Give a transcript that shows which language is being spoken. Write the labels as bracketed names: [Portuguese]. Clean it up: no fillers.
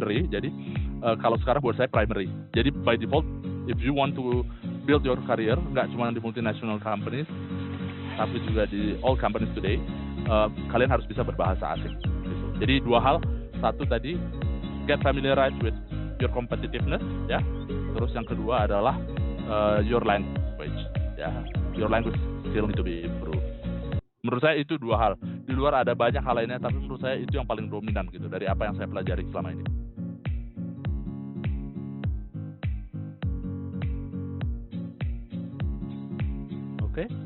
[Indonesian] Jadi kalau sekarang buat saya primary. Jadi [English] by default, if you want to build your career, [Indonesian] nggak cuma di multinational companies, tapi juga di [English] all companies today, [Indonesian] kalian harus bisa berbahasa asing. Gitu. Jadi dua hal, satu tadi [English] get familiarized with your competitiveness, [Indonesian] ya. Terus yang kedua adalah [English] your language, [Indonesian] ya. [English] Your language still need to be improved. [Indonesian] Menurut saya itu dua hal. Di luar ada banyak hal lainnya, tapi menurut saya itu yang paling dominan gitu dari apa yang saya pelajari selama ini. Oke.